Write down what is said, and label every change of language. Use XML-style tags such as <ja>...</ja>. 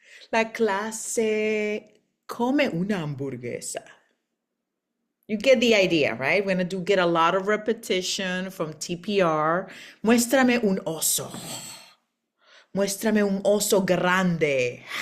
<es>La clase come una hamburguesa.</es> <en>You get the idea, right? We're gonna get a lot of repetition from TPR.</en> <es>Muéstrame un oso. Muéstrame un oso grande.</es>